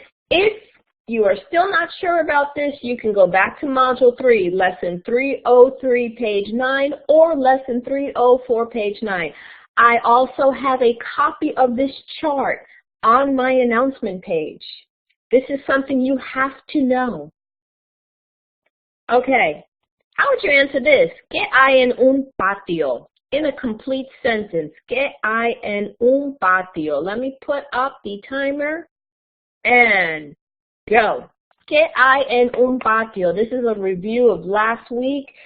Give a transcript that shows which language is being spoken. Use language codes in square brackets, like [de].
[en] If you are still not sure about this, you can go back to Module 3, Lesson 303, page 9, or Lesson 304, page 9. I also have a copy of this chart on my announcement page. This is something you have to know. Okay, how would you answer this? [es] ¿Qué hay en un patio? [en] In a complete sentence, [es] ¿qué hay en un patio? [en] Let me put up the timer and go. [es] ¿Qué hay en un patio? [en] This is a review of last week.